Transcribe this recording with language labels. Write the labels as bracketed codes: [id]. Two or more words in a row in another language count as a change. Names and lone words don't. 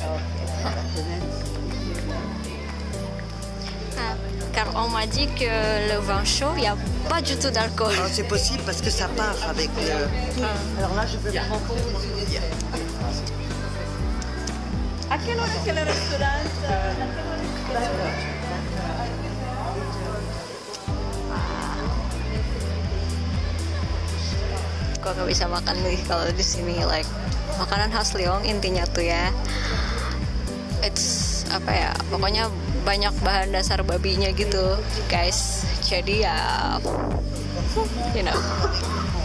[fr] Ah, car on m'a dit que le vin chaud, il n'y a pas du tout d'alcool. Alors, c'est possible parce que ça part avec le... Alors là, je peux prendre... À quelle heure est-ce que le restaurant? [id] Kok gak bisa makan nih kalau di sini, like makanan khas Lyon intinya tuh ya, it's apa ya, pokoknya banyak bahan dasar babinya gitu guys, jadi ya [en] you know